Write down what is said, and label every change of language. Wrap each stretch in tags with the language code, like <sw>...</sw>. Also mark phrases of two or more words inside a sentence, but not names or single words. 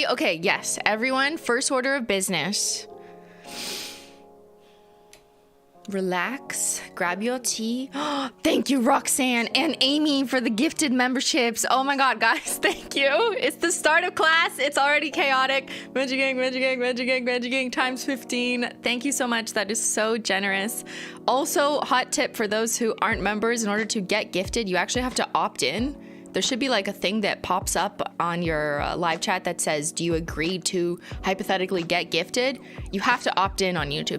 <en>Okay, yes. Everyone, first order of business. Relax, grab your tea. Thank you, Roxanne and Amy, for the gifted memberships. Oh my God, guys, thank you. It's the start of class. It's already chaotic. Menchie gang, Menchie gang, Menchie gang, Menchie gang times 15. Thank you so much. That is so generous. Also, hot tip for those who aren't members, in order to get gifted, you actually have to opt in. There should be like a thing that pops up on your live chat that says, do you agree to hypothetically get gifted? You have to opt in on YouTube.</en>